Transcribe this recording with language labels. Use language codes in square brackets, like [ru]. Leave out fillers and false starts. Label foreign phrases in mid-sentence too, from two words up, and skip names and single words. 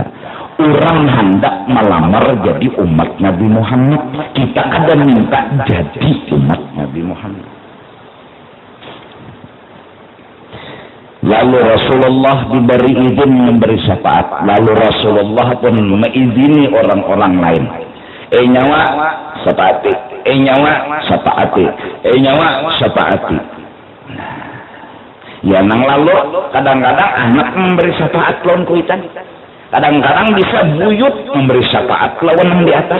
[id] Orang hendak melamar jadi umat Nabi Muhammad. Kita kadang minta jadi umat Nabi Muhammad. Lalu Rasulullah diberi izin memberi syafaat. Lalu Rasulullah pun mengizini orang-orang lain. [bjn] Nyawa syafaati. Nyawa syafaati. Nyawa syafaati. Ya nang lalu kadang-kadang anak memberi syafaat lawan kuitan. [id] Kadang-kadang bisa buyut memberi syafaat lawan yang di atas.